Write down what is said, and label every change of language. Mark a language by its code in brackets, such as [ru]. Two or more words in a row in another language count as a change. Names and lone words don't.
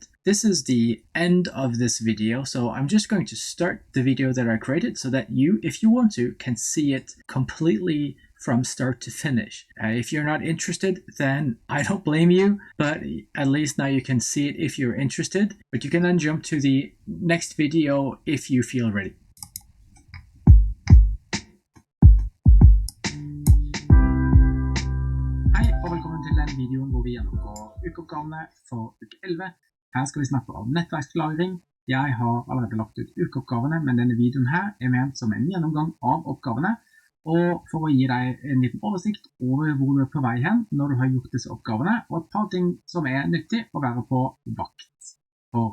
[en] This is the end of this video, so I'm just going to start the video that I created so that you, if you want to, can see it completely from start to finish. If you're not interested, then I don't blame you, but at least now you can see it if you're interested. But you can then jump to the next video if you feel ready. [no] Hei og velkommen til denne videoen hvor vi gjennomgår ukeoppgavene for uke 11. Her skal vi snakke om nettverkslagring. Jeg har allerede lagt ut ukeoppgavene, men denne videoen her er ment som en gjennomgang av oppgavene, og for å gi deg en liten oversikt over hvor du er på vei hen når du har gjort disse oppgavene, og et par ting som er nyttig å være på vakt for.